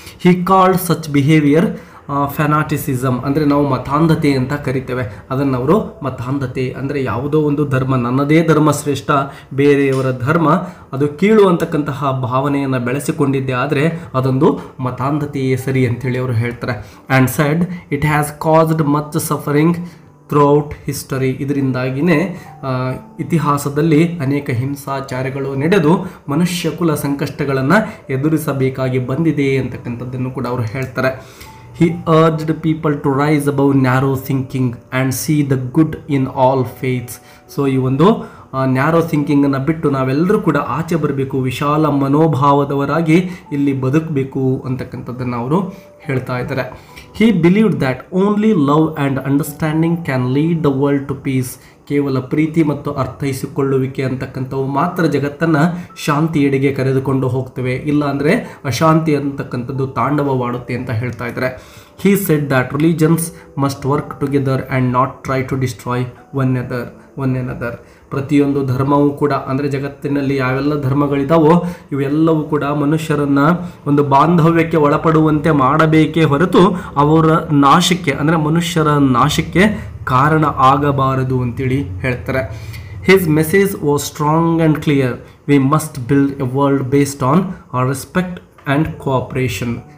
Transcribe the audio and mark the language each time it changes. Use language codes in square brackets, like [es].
[en] he called such behaviour fanaticism, [kn] ಅಂದರೆ ನಾವು ಮತಾಂಧತೆ ಅಂತ ಕರಿತೇವೆ, ಅದನ್ನು ಅವರು ಮತಾಂಧತೆ ಅಂದರೆ ಯಾವುದೋ ಒಂದು ಧರ್ಮ, ನನ್ನದೇ ಧರ್ಮ ಶ್ರೇಷ್ಠ, ಬೇರೆಯವರ ಧರ್ಮ ಅದು ಕೀಳು ಅಂತಕ್ಕಂತಹ ಭಾವನೆಯನ್ನು ಬೆಳೆಸಿಕೊಂಡಿದ್ದೆ, ಆದರೆ ಅದೊಂದು ಮತಾಂಧತೆಯೇ ಸರಿ ಅಂತೇಳಿ ಅವರು ಹೇಳ್ತಾರೆ. [en] And said it has caused much suffering throughout history. [kn] ಇದರಿಂದಾಗಿಯೇ ಇತಿಹಾಸದಲ್ಲಿ ಅನೇಕ ಹಿಂಸಾಚಾರಗಳು ನಡೆದು ಮನುಷ್ಯ ಕುಲ ಸಂಕಷ್ಟಗಳನ್ನು ಎದುರಿಸಬೇಕಾಗಿ ಬಂದಿದೆ ಅಂತಕ್ಕಂಥದ್ದನ್ನು ಕೂಡ ಅವರು ಹೇಳ್ತಾರೆ. [en] He urged people to rise above narrow thinking and see the good in all faiths. [kn] So ಈ ಒಂದು ನ್ಯಾರೋ ಥಿಂಕಿಂಗನ್ನು ಬಿಟ್ಟು ನಾವೆಲ್ಲರೂ ಕೂಡ ಆಚೆ ಬರಬೇಕು, ವಿಶಾಲ ಮನೋಭಾವದವರಾಗಿ ಇಲ್ಲಿ ಬದುಕಬೇಕು ಅಂತಕ್ಕಂಥದ್ದನ್ನು ಅವರು ಹೇಳ್ತಾ ಇದ್ದಾರೆ. [en] He believed that only love and understanding can lead the world to peace. [kn] ಕೇವಲ ಪ್ರೀತಿ ಮತ್ತು ಅರ್ಥೈಸಿಕೊಳ್ಳುವಿಕೆ ಅಂತಕ್ಕಂಥವು ಮಾತ್ರ ಜಗತ್ತನ್ನು ಶಾಂತಿಯೆಡೆಗೆ ಕರೆದುಕೊಂಡು ಹೋಗ್ತವೆ, ಇಲ್ಲ ಅಂದರೆ ಅಶಾಂತಿ ಅಂತಕ್ಕಂಥದ್ದು ತಾಂಡವವಾಡುತ್ತೆ ಅಂತ ಹೇಳ್ತಾ ಇದ್ದಾರೆ. [en] He said that religions must work together and not try to destroy one another. [kn] ಪ್ರತಿಯೊಂದು ಧರ್ಮವೂ ಕೂಡ, ಅಂದರೆ ಜಗತ್ತಿನಲ್ಲಿ ಯಾವೆಲ್ಲ ಧರ್ಮಗಳಿದಾವೋ ಇವೆಲ್ಲವೂ ಕೂಡ ಮನುಷ್ಯರನ್ನು ಒಂದು ಬಾಂಧವ್ಯಕ್ಕೆ ಒಳಪಡುವಂತೆ ಮಾಡಬೇಕೇ ಹೊರತು ಅವರ ನಾಶಕ್ಕೆ, ಅಂದರೆ ಮನುಷ್ಯರ ನಾಶಕ್ಕೆ ಕಾರಣ ಆಗಬಾರದು ಅಂತೇಳಿ ಹೇಳ್ತಾರೆ. [en] His message was strong and clear. We must build a world based on respect and cooperation.